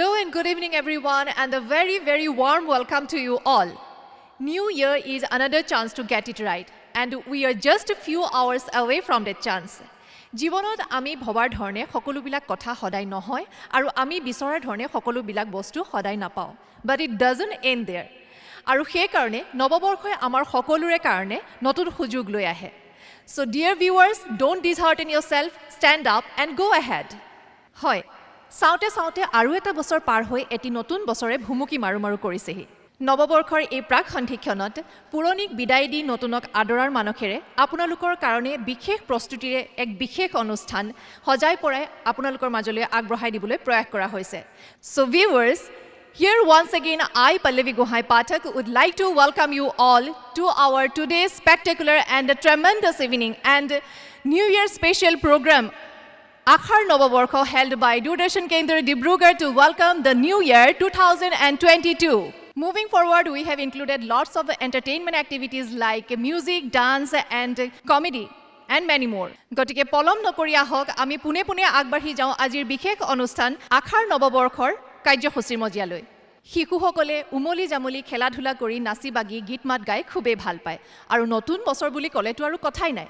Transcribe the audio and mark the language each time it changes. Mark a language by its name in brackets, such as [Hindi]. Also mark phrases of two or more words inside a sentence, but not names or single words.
[English] good evening everyone, and a very, very warm welcome to you all. New Year is another chance to get it right, and we are just a few hours away from that chance. [Assamese] জীৱনত আমি ভবাৰ ধৰণে সকলোবিলাক কথা সদায় নহয় আৰু আমি বিচৰাৰ ধৰণে সকলোবিলাক বস্তু সদায় নাপাওঁ, [English] but it doesn't end there. [Assamese] আৰু সেই কাৰণে নৱবৰ্ষই আমাৰ সকলোৰে কাৰণে নতুন সুযোগ লৈ আহে. [English] So dear viewers, don't dishearten yourself, stand up and go ahead. [Assamese] হয়, চাওঁতে চাওঁতে আৰু এটা বছৰ পাৰ হৈ এটি নতুন বছৰে ভুমুকি মাৰু মাৰু কৰিছেহি. নৱবৰ্ষৰ এই প্ৰাক সন্ধিক্ষণত পুৰণিক বিদায় দি নতুনক আদৰাৰ মানসেৰে আপোনালোকৰ কাৰণে বিশেষ প্ৰস্তুতিৰে এক বিশেষ অনুষ্ঠান সজাই পৰাই আপোনালোকৰ মাজলৈ আগবঢ়াই দিবলৈ প্ৰয়াস কৰা হৈছে. [English] So viewers, here once again I, Pallavi Gohai Pathak, would like to welcome you all to our today's spectacular and tremendous evening and New Year special program Akhar Novaborkho, held by Doordarshan Kendra Dibrugarh to welcome the new year 2022. Moving forward, we have included lots of entertainment activities like music, dance and comedy and many more. [Assamese] গতিকে পলম নকৰি আহক আমি পুনৰ পুনৰ আগবাঢ়ি যাওঁ আজিৰ বিশেষ অনুষ্ঠান আখৰ নৱবৰ্ষৰ কাৰ্যসূচীৰ মজিয়ালৈ. শিশুসকলে উমলি জামলি খেলা ধূলা কৰি নাচি বাগি গীত মাত গাই খুবেই ভাল পায় আৰু নতুন বছৰ বুলি ক'লেতো আৰু কথাই নাই.